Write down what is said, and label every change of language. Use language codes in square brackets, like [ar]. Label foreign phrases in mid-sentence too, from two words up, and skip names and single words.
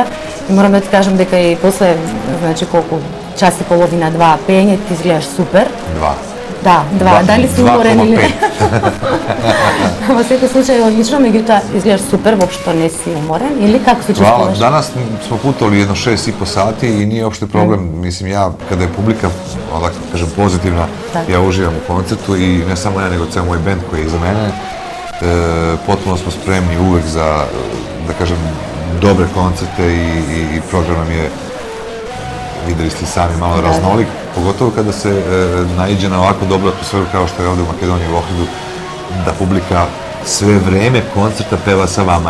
[mk] И морам да ти кажам дека и после, значи колку час и половина, два пеење, ти изгледаш супер. Да, два. Дали си уморен или не? Во секој случај одлично, меѓутоа изгледаш супер, воопшто не си уморен или како се чувствуваш? [sr] Данас смо путували едно 6,5 сати и nije uopšte problem, mislim ja, kada je publika, da kažem, pozitivna, ja uživam u koncertu i ne samo ja, nego ceo moj bend koji je iza mene. Potpuno smo spremni uvek za, da kažem, dobre koncerte i program nam je, videli ste sami, malo raznolik, pogotovo kada se naiđe na ovako dobru atmosferu kao što je ovde u Makedoniji, u Ohridu, da publika sve vreme koncerta peva sa vama.